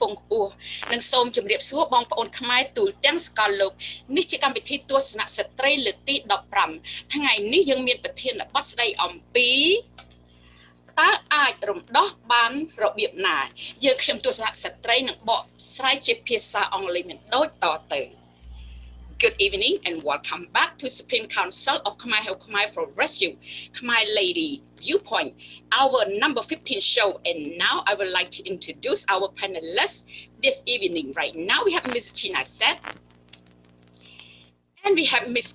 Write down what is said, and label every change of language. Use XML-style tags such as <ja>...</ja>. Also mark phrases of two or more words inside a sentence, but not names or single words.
<km>ង់ខ្ពស់និងសូមជម្រាបសួរបងប្អូនខ្មែរទូទាំងសកលលោកនេះជាកម្មវិធីទស្សនៈស្ត្រីលើកទី15ថ្ងៃនេះយើងមានប្រធានបទស្ដីអំពីតើអាចរំដោះបានរបៀបណាយើងខ្ញុំទស្សនៈស្ត្រីនឹងបកស្រាយជាភាសាអង់គ្លេសមានដូចតទៅ</km> <en>Good evening and welcome back to Supreme Council of KHMER for Rescue Khmer Lady Viewpoint, our number 15 show. And now I would like to introduce our panelists this evening. Right now we have Ms. CHHYNA SITH and we have Ms.</en>